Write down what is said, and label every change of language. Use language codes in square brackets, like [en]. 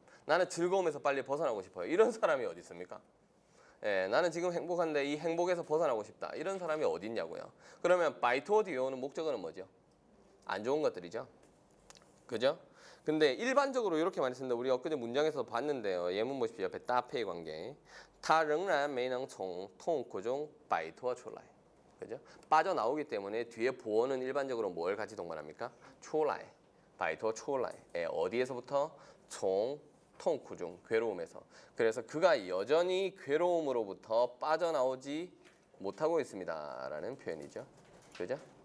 [ko] 나는 즐거움에서 빨리 벗어나고 싶어요. 이런 사람이 어디 있습니까? 예, 나는 지금 행복한데 이 행복에서 벗어나고 싶다. 이런 사람이 어디 있냐고요. 그러면 바이토어 뒤에 오는 목적어는 뭐죠? 안 좋은 것들이죠. 그죠? 근데 일반적으로 이렇게 많이 쓴다. 우리 엊그제 문장에서 봤는데요. 예문 보십시오. 옆에 따페이 관계. [zh] 他仍然没能从痛苦中摆脱出来. [ko] 그죠? 빠져나오기 때문에 뒤에 보어는 일반적으로 뭘 같이 동반합니까? [zh] 出来, 摆脱出来. [ko] 예, 어디에서부터? [zh] 从痛苦 [ko] 중, 괴로움에서. 그래서 그가 여전히 괴로움으로부터 빠져나오지 못하고 있습니다. 라는 표현이죠. 그죠?